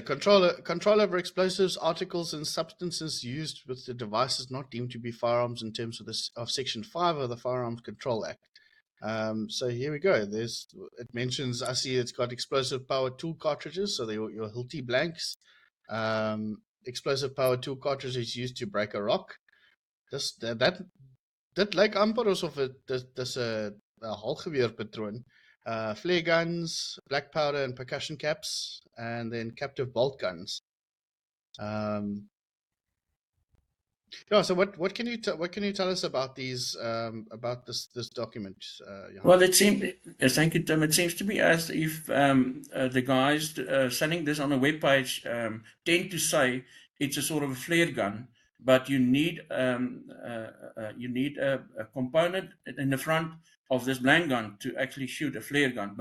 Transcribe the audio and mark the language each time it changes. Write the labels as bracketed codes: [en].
[en] Control over explosives, articles, and substances used with the devices not deemed to be firearms in terms of Section 5 of the Firearms Control Act. So here we go. It mentions, I see it's got explosive power tool cartridges, so they're your Hilti blanks. Explosive power tool cartridges used to break a rock. [af] Dit lyk amper asof dis 'n halgeweer patroon. [en] Flare guns, black powder and percussion caps, and then captive bolt guns. Yeah. So what can you tell us about these about this document? Well, thank you, Tim. It seems to me as if the guys selling this on a web page tend to say it's a sort of a flare gun, but you need a component in the front of this blank gun to actually shoot a flare gun.